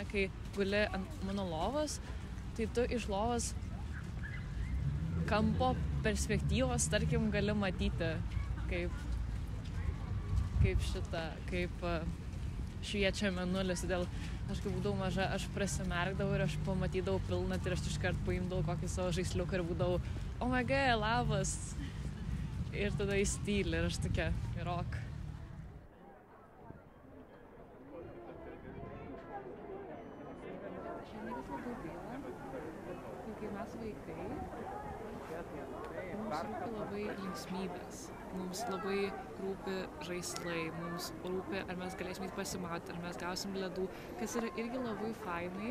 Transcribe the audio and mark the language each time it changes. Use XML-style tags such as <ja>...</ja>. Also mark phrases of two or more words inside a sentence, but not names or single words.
<lt>Kai guli ant mano lovos, tai tu iš lovos kampo perspektyvos, tarkim, gali matyti, kaip šviečia mėnulis. Todėl aš kai būdavau maža, aš prasimerkdavau ir aš pamatydavau pilnatį ir aš iškart paimdavau kokį savo žaisliuką ir būdavau,</lt> <en>oh my god,</en> <lt>labas. Ir tada įstylė ir aš tokia, rock. Kai mes vaikai, mums rūpi labai linksmybės, mums labai rūpi žaislai, mums rūpi, ar mes galėsim įt pasimauti, ar mes gausim ledų, kas yra irgi labai fainai.</lt>